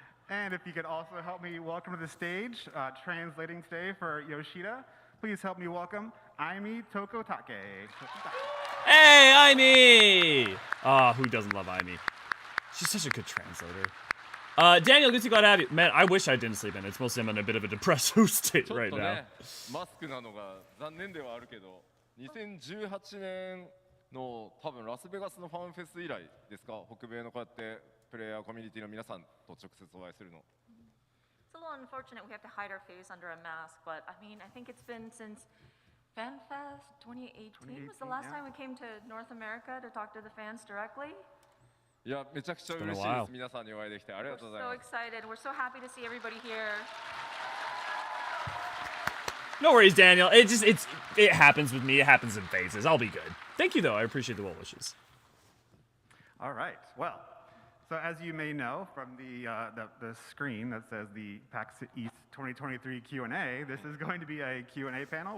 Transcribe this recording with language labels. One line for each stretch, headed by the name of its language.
English: And if you could also help me welcome to the stage, translating today for Yoshida, please help me welcome Aimi Tokotake. Hey, Aimi! Who doesn't love Aimi? She's such a good translator. Daniel, good to see you, glad to have you. Man, I wish I didn't sleep in. It's mostly I'm in a bit of a depressive state right now.
Japanese: マスクなのが残念ではあるけど、2018年の多分ラスベガスのファンフェス以来ですか、北米のこうやってプレイヤーコミュニティの皆さんと直接お会いするの。
English: It's a little unfortunate we have to hide our face under a mask, but I mean, I think it's been since FanFest 2018 was the last time we came to North America to talk to the fans directly.
Japanese: いや、めちゃくちゃ嬉しいです。皆さんにお会いできてありがとうございます。
English: We're so excited. We're so happy to see everybody here. No worries, Daniel. It happens with me. It happens in phases. I'll be good. Thank you, though. I appreciate the well wishes. All right. Well, so as you may know from the screen that says the PAX East 2023 Q&A, this is going to be a Q&A panel.